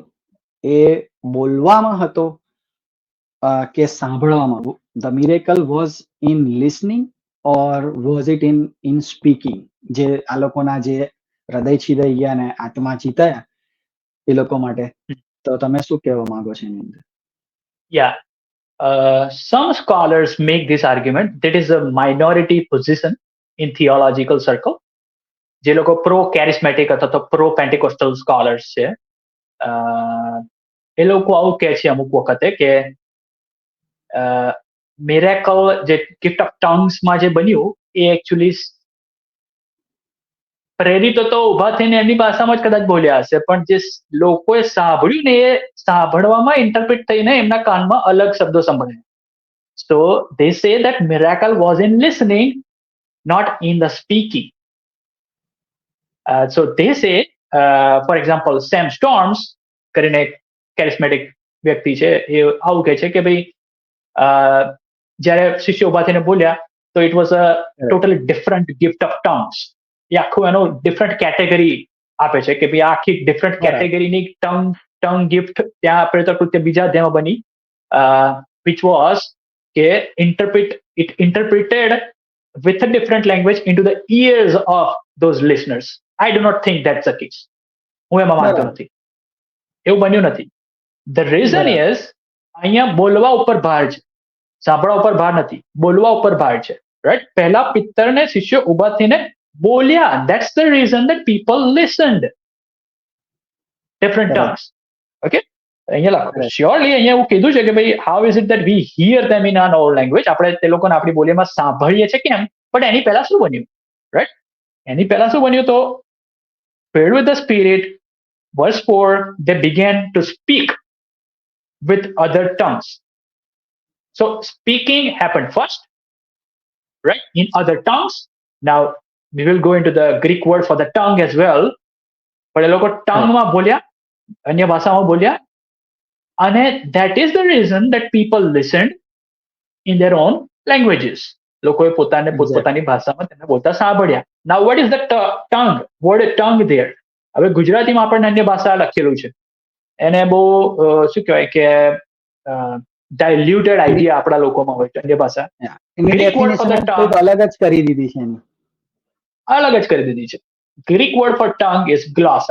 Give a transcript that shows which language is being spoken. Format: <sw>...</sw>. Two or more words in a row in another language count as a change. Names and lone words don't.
<gu>એ બોલવામાં હતો કે સાંભળવામાં?</gu> <en>The miracle was in listening or was it in speaking?</en> <gu>જે આ લોકોના જે હૃદય છીદાઈ ગયા ને આત્મા ચીતાયા એ લોકો માટે, તો તમે શું કહેવા માંગો છો એની અંદર?</gu> <en>Yeah. Some scholars make this argument that is a minority position in theological circle.</en> <gu>જે લોકો</gu> <en>pro charismatic</en> <gu>અથવા તો</gu> <en>pro Pentecostal scholars</en> <gu>છે, એ લોકો આવું કહે છે અમુક વખતે કે મિરેકલ જે</gu> <en>gift of tongues</en> <gu>જે બન્યું એ એકચ્યુઅલી પ્રેરિતો તો ઉભા થઈને એમની ભાષામાં જ કદાચ બોલ્યા હશે, પણ જે લોકોએ સાંભળ્યું ને એ સાંભળવામાં ઇન્ટરપ્રિટ થઈને એમના કાનમાં અલગ શબ્દો સંભળાયા.</gu> <en>So they say that miracle was in listening, not in the speaking. So they say, for example,</en> <gu>Sam Storms કરીને charismatic વ્યક્તિ છે, એ આવું કહે છે કે ભાઈ જ્યારે શિષ્યો ઉભા થઈને બોલ્યા તો</gu> <en>it was a totally different gift of tongues.</en> <gu>એ આખું એનો</gu> <en>different category</en> <gu>આપે છે કે ભાઈ આખી</gu> <en>different category</en> <gu>ટંગ ગિફ્ટ ત્યાં પ્રેરિત કૃત્ય બીજા અધ્યાયમાં બની,</gu> <en>which was કે it interpreted with a different language into the ears of those listeners. I do not think that's the case.</en> <gu>હું એમાં માનતો નથી, એવું બન્યું નથી.</gu> <en>The reason is</en> <gu>અહીંયા બોલવા ઉપર ભાર છે, સાંભળવા ઉપર ભાર નથી, બોલવા ઉપર ભાર છે, રાઈટ? પહેલા પિત્તરને શિષ્યો ઉભા થઈને બોલ્યા.</gu> <en>That's the reason that people listened. Different tongues. Okay?</en> <gu>અહીંયા લખો શ્યોરલી અહીંયા એવું કીધું છે કે ભાઈ</gu> <en>How is it that we hear them in our own language?</en> <gu>આપણે તે લોકોને આપણી બોલીમાં સાંભળીએ છીએ કેમ? પણ એની પહેલા શું બન્યું, રાઈટ? એની પહેલા શું બન્યું?</gu> <en>તો filled with the spirit, verse 4, they began to speak with other tongues. So speaking happened first, right, in other tongues. Now we will go into the Greek word for the tongue as well.</en> <gu>પણ એ લોકો ટંગમાં બોલ્યા, અન્ય ભાષામાં બોલ્યા, અને</gu> <en>that is the reason that people listened in their own languages.</en> <gu>લોકોએ પોતપોતાની ભાષામાં તેને બોલતા સાંભળ્યા.</gu> <en>Now what is the tongue? Word tongue there.</en> <gu>હવે ગુજરાતીમાં આપણને અન્ય ભાષા લખેલું છે, એને બહુ શું કહેવાય કે</gu> <en>diluted idea</en> <gu>આપણા લોકોમાં હોય છે અન્ય ભાષા. અલગ જ કરી દીધી છે, અલગ જ કરી દીધી છે.</gu> <en>Greek word for tongue is glossa.</en>